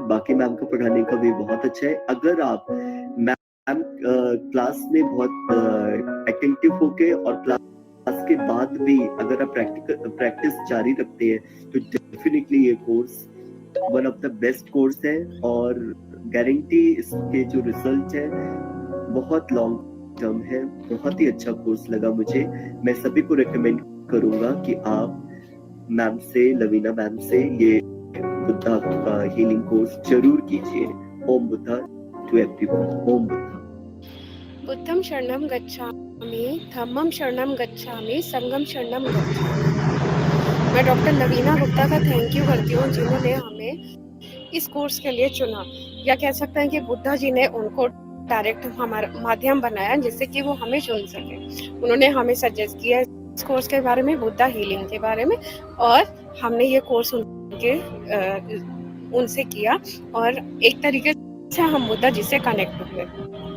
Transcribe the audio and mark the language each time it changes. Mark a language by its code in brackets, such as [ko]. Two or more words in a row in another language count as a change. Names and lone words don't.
[hi] बाकी मैम का पढ़ाने का भी बहुत अच्छा है। अगर आप मैम क्लास में बहुत अटेंटिव होके और क्लास के बाद भी अगर आप प्रैक्टिस जारी रखते हैं तो डेफिनेटली ये कोर्स [en] one of the best course [hi] है और गारंटी इसके जो रिजल्ट है बहुत [en] long term [hi] है। बहुत ही अच्छा कोर्स लगा मुझे। मैं सभी को रेकमेंड करूंगा कि आप मैम से, लवीना मैम से ये बुद्धा का [en] healing course [hi] जरूर कीजिए। [en] Om Buddha to everyone. Om Buddha. [pi] बुद्धम शरणम गच्छामि, धम्मम शरणम गच्छामि, संघम शरणम गच्छामि। [hi] मैं डॉक्टर लवीना गुप्ता का [en] thank you [hi] करती हूँ, जिन्होंने हमें इस कोर्स के लिए चुना, या कह सकते हैं कि बुद्धा जी ने उनको डायरेक्ट हमारा माध्यम बनाया जिससे कि वो हमें चुन सके। उन्होंने हमें सजेस्ट किया इस कोर्स के बारे में, बुद्धा हीलिंग के बारे में, और हमने ये कोर्स उनसे किया और एक तरीके से हम बुद्धा जी से कनेक्ट हुए।